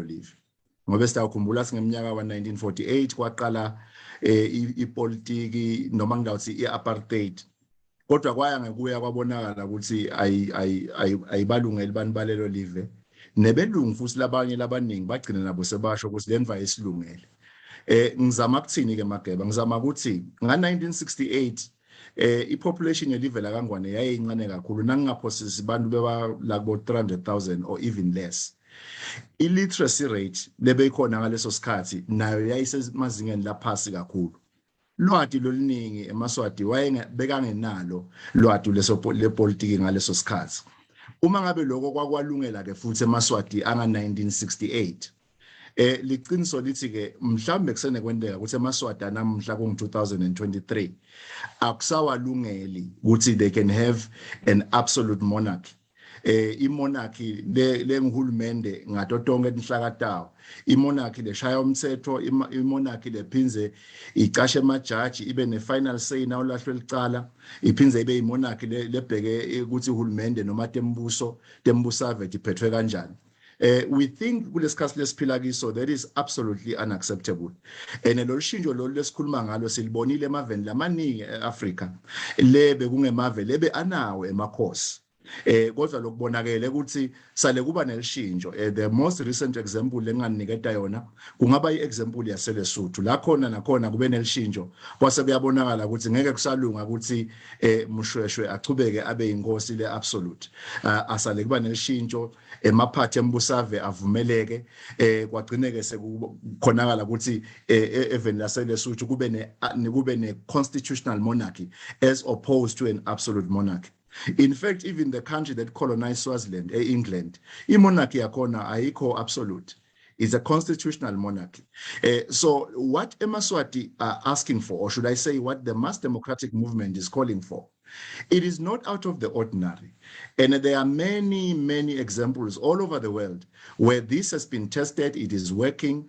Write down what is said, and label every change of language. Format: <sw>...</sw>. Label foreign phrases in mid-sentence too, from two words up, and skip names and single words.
<ss>live ngoba sitawukhumbula singeminyaka wa 1948 kwaqala ipolitiki noma ngidawuthi iapartheid kodwa kwaya ngekuya kwabonakala ukuthi ayibalungeli bani balelo live nebelungu futhi labanye labaningi bagcina nabo sebasho ukuthi lenva isilungele ngizama ukuthini ke mageba ngizama ukuthi nga 1968 ipopulation yelive la kangwane yayincane kakhulu nangingaphosisi abantu beba labo 300,000</ss> <en>or even less illiteracy rate</en> <ss>lebeyikhona ngaleso sikhathi nayo yayisemazingeni laphasi kakhulu lwati loluningi emaswati bekangenalo lwati lepolitiki ngaleso sikhathi uma ngabe lokho kwakwalungela ke futhi emaswati anga 1968 liqiniso lithi ke mhlambe kusene kwendeka ukuthi emaswati namhla ku 2023 akusawalungeli ukuthi</ss> <en>they can have an absolute monarchy</en> <ss>imonarchy lengihulumende ngato tonke tinhlakatawo imonarchy leshaya umthetho imonarchy lephinze icashe emajaji ibe ne-</ss> <en>final say</en> <ss>nawo lahlwe licala iphinze ibe imonarchy lebheke ukuthi uhulumende noma tembusave iphethwe kanjani.</ss> <en>We think</en> <ss>kulesikhathi lesiphila kiso</ss> <en>that is absolutely unacceptable.</en> <ss>And lolu shintsho lolu lesikhuluma ngalo silibonile emaveni lamaningi eAfrica lebe kungemave lebe anawo emakhosi. Kodwa lokubonakele ukuthi sale kuba nelishintsho.</ss> <en>The most recent example</en> <ss>lenganiketa yona kungaba iexample yaseLesotho la khona nakhona kube nelishintsho kwase kuyabonakala ukuthi ngeke kusalunga ukuthi Mushweshwe achubeke abe inkosi leabsolute. Asale kuba nelishintsho emaphathi embusave avumeleke kwagcineke sekukhonakala ukuthi even laseLesotho kube ne</ss> <en>constitutional monarchy as opposed to an absolute monarchy. In fact, even the country that colonized Swaziland, England, monarchy</en> <ss>yakona ayikho</ss> <en>absolute. It's a constitutional monarchy. So what eMaswati are asking for, or should I say what the mass democratic movement is calling for, it is not out of the ordinary. And there are many, many examples all over the world where this has been tested, it is working.</en>